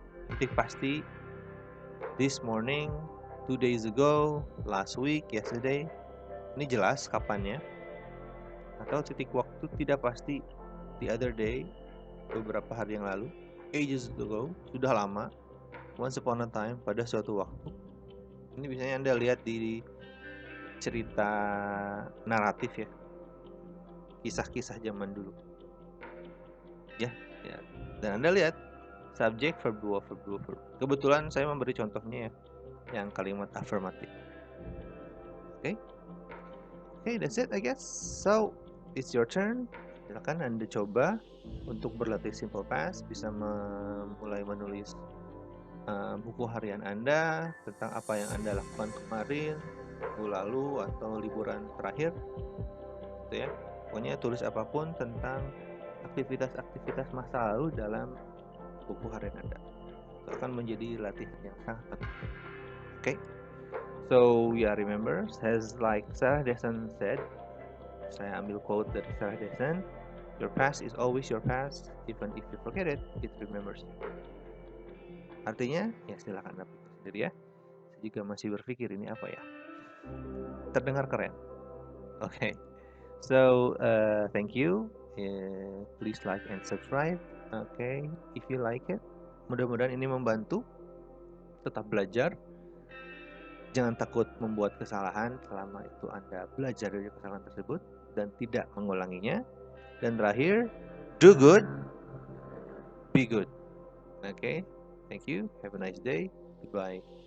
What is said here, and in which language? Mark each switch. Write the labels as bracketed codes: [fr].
[id] Titik pasti [en] this morning, 2 days ago, last week, yesterday. [id] Ini jelas kapannya. Atau titik waktu tidak pasti [en] the other day, [id] beberapa hari yang lalu, [en] ages ago, [id] sudah lama, [en] once upon a time, [id] pada suatu waktu. Ini biasanya Anda lihat di cerita naratif ya, kisah-kisah zaman dulu ya. Dan Anda lihat subjek, verb 2, verb 2, verb. Kebetulan saya memberi contohnya ya, yang kalimat affirmative. [en] Okay, that's it I guess. So it's your turn. [id] Silakan Anda coba untuk berlatih simple past, bisa mulai menulis buku harian Anda tentang apa yang Anda lakukan kemarin, minggu lalu, atau liburan terakhir, gitu ya. Pokoknya tulis apapun tentang aktivitas-aktivitas masa lalu dalam buku harian Anda. Itu akan menjadi latihan yang sangat penting. [en] Okay? So yeah, remember, as like Sarah Dessen said, [id] saya ambil quote dari Sarah Dessen, [en] your past is always your past, even if you forget it, it remembers you. [id] Artinya, ya silakan Anda pikir sendiri ya. Jika masih berpikir ini apa ya? Terdengar keren. [en] Okay. So thank you. Please like and subscribe. Okay, if you like it. [id] Mudah-mudahan ini membantu. Tetap belajar. Jangan takut membuat kesalahan selama itu Anda belajar dari kesalahan tersebut dan tidak mengulanginya. Dan terakhir, [en] do good, be good. Okay, thank you. Have a nice day. Goodbye.